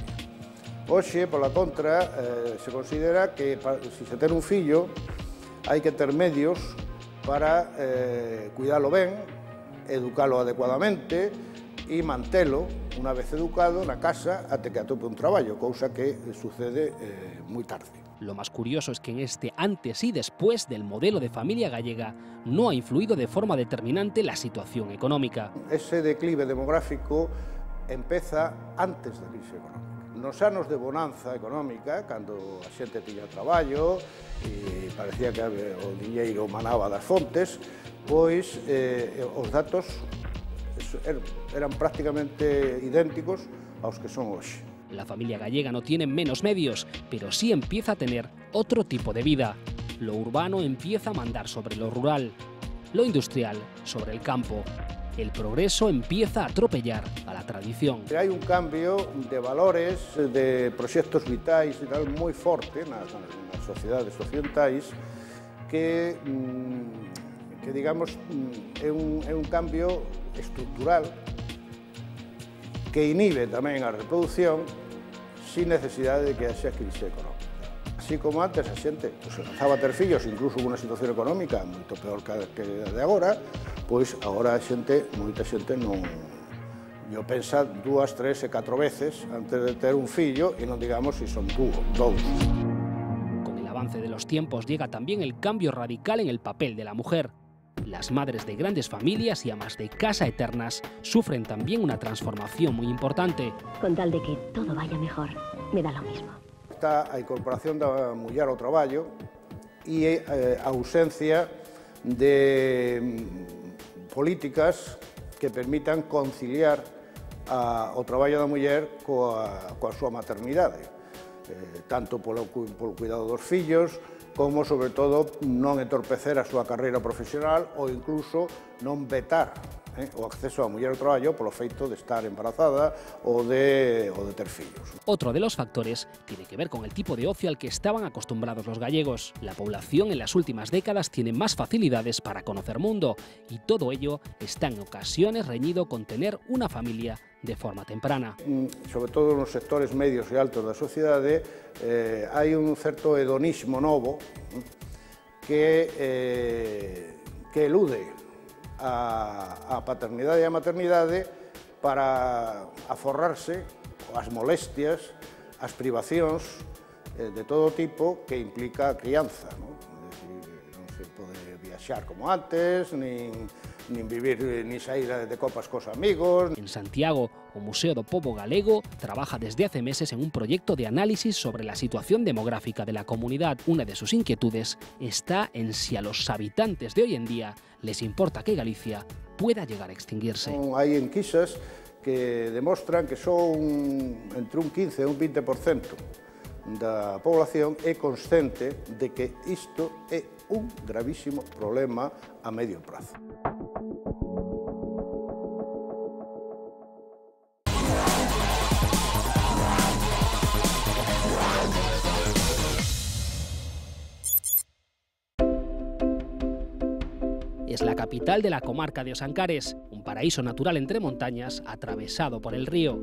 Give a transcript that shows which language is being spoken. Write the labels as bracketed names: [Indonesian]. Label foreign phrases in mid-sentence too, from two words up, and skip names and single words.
[Galician] Hoxe, pola contra, se considera que se ten un fillo hai que ter medios para cuidalo ben, educalo adecuadamente e mantelo, unha vez educado, na casa até que atope un traballo, cousa que sucede moi tarde. [Spanish] Lo más curioso es que en este antes y después del modelo de familia gallega no ha influido de forma determinante la situación económica. [Galician] Ese declive demográfico empeza antes da crise económica. Nos anos de bonanza económica, cando a xente tiña traballo e parecía que o diñeiro manaba das fontes, pois os datos eran prácticamente idénticos aos que son hoxe. [Spanish] La familia gallega no tiene menos medios, pero sí empieza a tener otro tipo de vida. Lo urbano empieza a mandar sobre lo rural, lo industrial sobre el campo. El progreso empieza a atropellar a la tradición. [Galician] Hai un cambio de valores, de proxectos vitais e tal moi forte nas sociedades occidentais que digamos, é un cambio estructural que inhibe tamén a reproducción sin necesidade de que haxa crise económica. Así como antes a xente se lanzaba a ter fillos, incluso unha situación económica moito peor que a de agora, pois agora a xente, moita xente non pensa 2, 3 e 4 veces antes de ter un fillo e non digamos se son dous. [Spanish] Con el avance de los tiempos llega también el cambio radical en el papel de la mujer. Las madres de grandes familias y amas de casa eternas sufren también una transformación muy importante. Con tal de que todo vaya mejor, me da lo mismo. [Galician] Está a incorporación da muller ao traballo e a ausencia de políticas que permitan conciliar o traballo da muller coa súa maternidade, tanto polo cuidado dos fillos, como, sobre todo, non entorpecer a súa carreira profesional ou incluso non vetar o acceso a muller ao traballo polo feito de estar embarazada ou de ter fillos. [Spanish] Otro de los factores tiene que ver con el tipo de ocio al que estaban acostumbrados los gallegos. La población en las últimas décadas tiene más facilidades para conocer mundo y todo ello está en ocasiones reñido con tener una familia de forma temprana. [Galician] Sobre todo nos sectores medios e altos da sociedade hai un certo hedonismo novo que elude a paternidade e a maternidade para aforrarse as molestias, as privacións de todo tipo que implica a crianza. Non se pode viaxar como antes, nin vivir, nin sair de copas cos amigos. [Spanish] En Santiago, o Museo do Pobo Galego trabaja desde hace meses en un proyecto de análisis sobre la situación demográfica de la comunidad. Una de sus inquietudes está en si a los habitantes de hoy en día les importa que Galicia pueda llegar a extinguirse. [Galician] Hai enquisas que demostran que só entre un 15 e un 20% da población é consciente de que isto é un gravísimo problema a medio prazo. [Spanish] Es la capital de la comarca de Osancares, un paraíso natural entre montañas atravesado por el río.